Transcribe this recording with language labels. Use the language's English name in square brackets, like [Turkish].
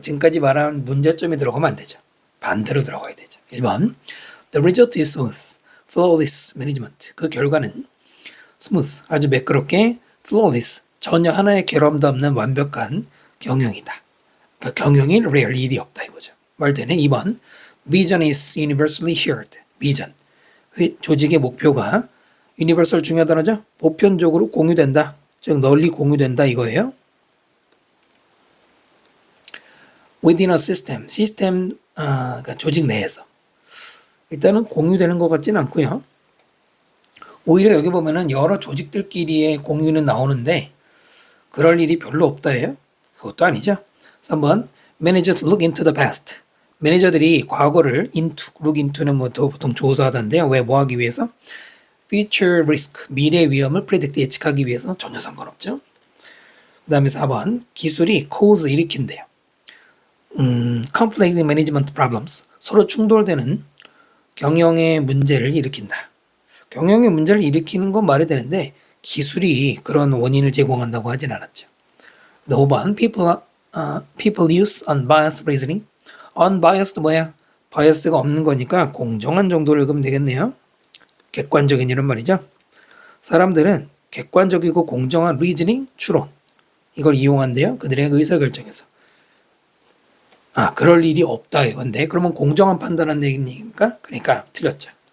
[Korean] 지금까지 말한 문제점이 들어가면 안 되죠. 반대로 들어가야 되죠. [English] 1번 The result is smooth, flawless management. [Korean] 그 결과는 smooth, 아주 매끄럽게, flawless, 전혀 하나의 결함도 없는 완벽한 경영이다. 그러니까 경영이 rare, 일이 없다 이거죠. 말되네. [English] 2번 Vision is universally shared. [Korean] 비전, 조직의 목표가 universal 중요한 단어죠. 보편적으로 공유된다. 즉 널리 공유된다 이거예요. [English] within a system, [Korean] 그러니까 조직 내에서. 일단은 공유되는 것 같지는 않고요. 오히려 여기 보면은 여러 조직들끼리의 공유는 나오는데 그럴 일이 별로 없다예요. 그것도 아니죠. [English] 3번 managers look into the past. [Korean] 매니저들이 과거를 look into는 뭐 보통 조사하던데요. 왜 뭐 하기 위해서? future risk, 미래 위험을 predict, 예측하기 위해서. 전혀 상관없죠. 그 다음에 4번 기술이 cause, 일으킨대요. [English] conflict management problems, [Korean] 서로 충돌되는 경영의 문제를 일으킨다. 경영의 문제를 일으키는 건 말이 되는데 기술이 그런 원인을 제공한다고 하진 않았죠. [English] 5번 people use unbiased reasoning. [Korean] unbiased 뭐야? 바이어스가 없는 거니까 공정한 정도를 읽으면 되겠네요. 객관적인 이런 말이죠. 사람들은 객관적이고 공정한 reasoning, 추론, 이걸 이용한대요. 그들의 의사결정에서. 그럴 일이 없다 이건데 그러면 공정한 판단한 얘기입니까? 그러니까 틀렸죠.